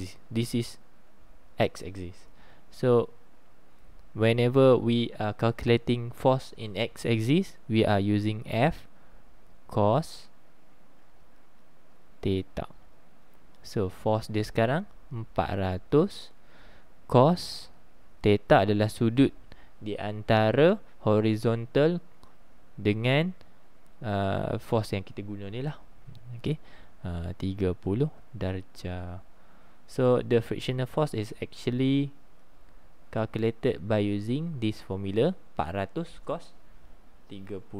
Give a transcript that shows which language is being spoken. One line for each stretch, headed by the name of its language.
English: This is x-axis. So whenever we are calculating force in x-axis, we are using F cos theta.
Malay: So force dia sekarang 400 cos theta adalah sudut di antara horizontal dengan force yang kita guna ni lah. Okay, 30 darjah.
English: So the frictional force is actually calculated by using this formula 400 cos 30.